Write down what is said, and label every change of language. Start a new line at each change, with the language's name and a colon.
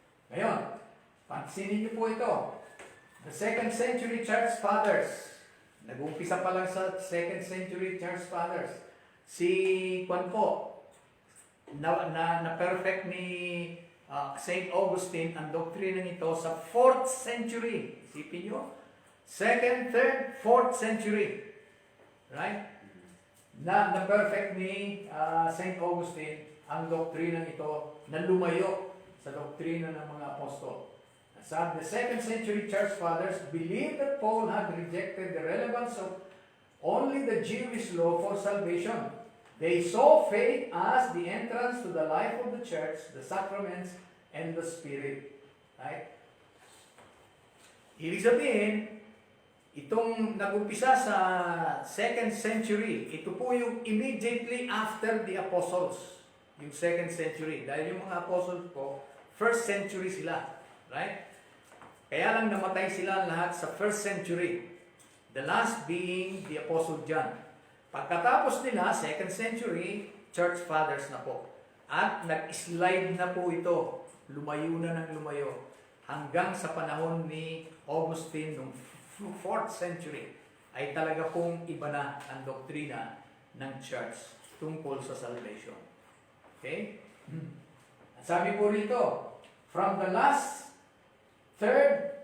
Filipino: Ngayon, pansinin niyo po ito.
English: The 2nd century church fathers.
Filipino: Nag-umpisa pa lang sa 2nd century church fathers. Si Juan po, na perfect ni St. Augustine ang doktrina nito sa 4th century. Isipin nyo, 2nd, 3rd, 4th century.
English: Right?
Filipino: Na perfect ni St. Augustine ang doktrina ito na lumayo sa doktrina ng mga apostol.
English: The 2nd century church fathers believed that Paul had rejected the relevance of only the Jewish law for salvation. They saw faith as the entrance to the life of the church, the sacraments, and the Spirit. Right?
Filipino: Ibig sabihin, itong nag-umpisa sa 2nd century, ito po yung
English: immediately after the apostles,
Filipino: yung 2nd century. Dahil yung mga apostles po, 1st century sila.
English: Right?
Filipino: Kaya lang namatay sila lahat sa 1st century.
English: The last being the Apostle John.
Filipino: Pagkatapos nila, 2nd century, church fathers na po. At nag-slide na po ito. Lumayo na ng lumayo. Hanggang sa panahon ni Augustine noong 4th century, ay talaga pong iba na ang doktrina ng church tungkol sa salvation. Okay? Sabi po rito,
English: from the last 3rd